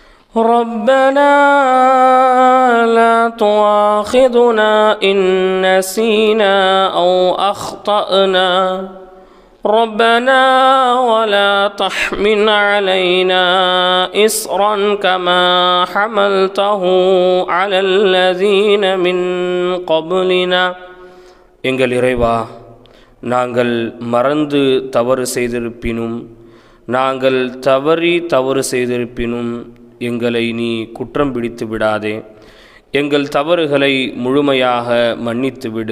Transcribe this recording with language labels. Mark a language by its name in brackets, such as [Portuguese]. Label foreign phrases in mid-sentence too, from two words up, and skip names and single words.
[Arabic] ربنا لا تؤاخذنا إن نسينا أو أخطأنا ربنا ولا تحمل علينا إصرا كما حملته على الذين من قبلنا. [Tamil] எங்கள் இறைவா, நாங்கள் மறந்து தவறு செய்திருப்பினும் நாங்கள் தவறு செய்திருப்பினும் எங்களை நீ குற்றம் பிடித்து விடாதே. எங்கள் தவறுகளை முழுமையாக மன்னித்து விடு.